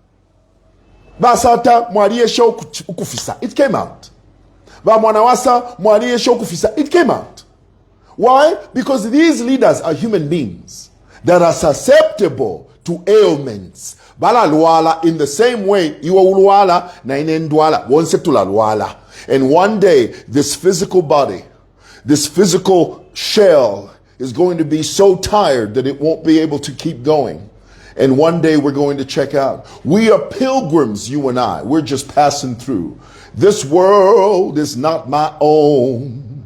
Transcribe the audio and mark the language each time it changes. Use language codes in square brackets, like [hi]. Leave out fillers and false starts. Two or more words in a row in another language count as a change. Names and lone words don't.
[en] It came out. It came out. Why? Because these leaders are human beings that are susceptible to ailments. [bem] Balalwala [en] in the same way you [bem] ulwala na inendwala wonse tulalwala. [en] And one day this physical body, this physical shell is going to be so tired that it won't be able to keep going. And one day we're going to check out. We are pilgrims, you and I. We're just passing through. This world is not my own.